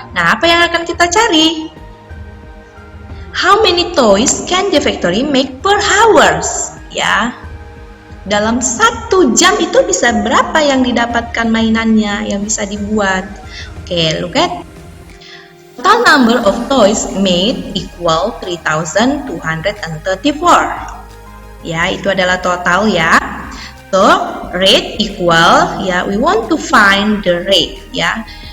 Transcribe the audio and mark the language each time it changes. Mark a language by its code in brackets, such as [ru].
[id] Nah, apa yang akan kita cari? [en] How many toys can the factory make per hours? [id] Ya, dalam 1 jam itu bisa berapa yang didapatkan mainannya yang bisa dibuat? [en] Oke, look at total number of toys made equal 3,234. [id] Ya, itu adalah total, [en] ya. So, rate equal, ya, we want to find the rate, ya.